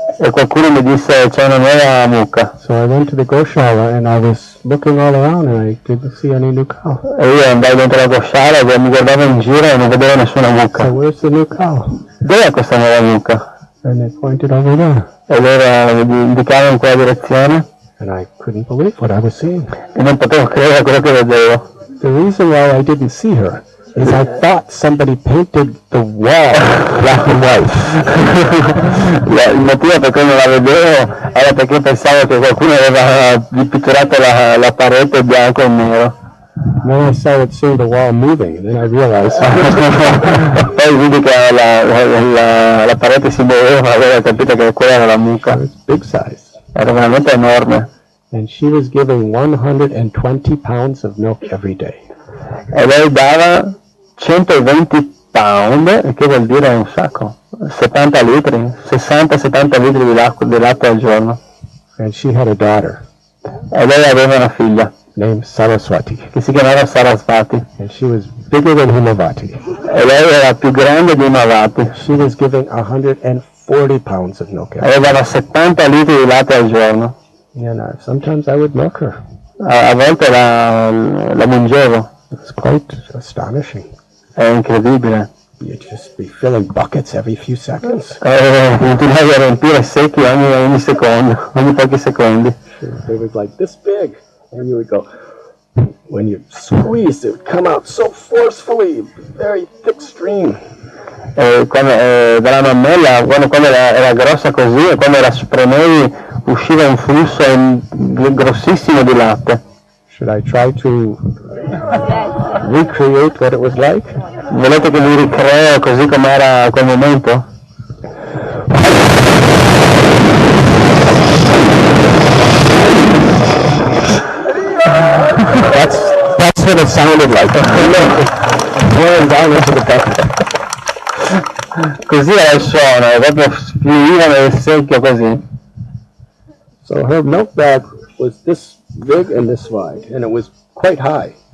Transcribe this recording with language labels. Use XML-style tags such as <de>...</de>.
<it>E qualcuno mi disse c'è una nuova mucca.</it> <en>So I went to the goshala and I was looking all around and I didn't see any new cow.</en> <it>E io andai dentro la goshala e mi guardavo in giro e non vedevo nessuna mucca.</it> <en>So where's the new cow?</en> <it>Dov'è questa nuova mucca?</it> <en>And they pointed over there.</en> <it>E loro indicavano in quella direzione.</it> <en>And I couldn't believe what I was seeing.</en> <it>E non potevo credere a quello che vedevo.</it> <en>The reason why I didn't see her is I thought somebody painted the wall black and white.</en> <it>Il motivo per cui non la vedevo era perché pensavo che qualcuno aveva pitturato la parete bianco e nero.</it> <en>Then I started seeing the wall moving, and then I realized.</en> <it>Poi vidi che la parete si muoveva, avevo capito che quella era la mucca.</it> <en>It was big size.</en> <it>Era veramente enorme.</it> <en>And she was giving 120 pounds of milk every day.</en> <it>E lei dava 120 pound, che vuol dire un sacco, 70 litri, 60-70 litri di latte al giorno.</it> <en>And she had a daughter</en> <it>E lei aveva una figlia</it> <en>named Saraswati.</en> <it>che si chiamava Sarasvati.</it> <en>And she was bigger than Himavati.</en> <it>E lei era più grande di Himavati.</it> <en>She was giving 140 pounds of milk every</en> <it>E lei dava 70 litri di latte al giorno.</it> <en>day. And sometimes I would milk her.</en> <it>A volte la mungevo.</it> <en>It was quite astonishing.</en> <it>È incredibile.</it> <en>You'd just be filling buckets every few seconds.</en> <it>Continuavi a riempire secchi ogni secondo, ogni pochi secondi.</it> <en>They was like this big. And you would go, when you squeezed, it would come out so forcefully, very thick stream.</en> <it>Dalla mammella, quando era grossa così, e quando la spremevi usciva un flusso grossissimo di latte.</it> <en>Should I try to recreate what it was like?</en> <it>Volete che vi ricreo così com'era quel momento?</it> <en>That's what it sounded like. Pouring down into the bucket.</en> <it>Così era il suono, proprio fluiva nel secchio così.</it> <en>So her milk bag was this big and this wide, and it was quite high.</en>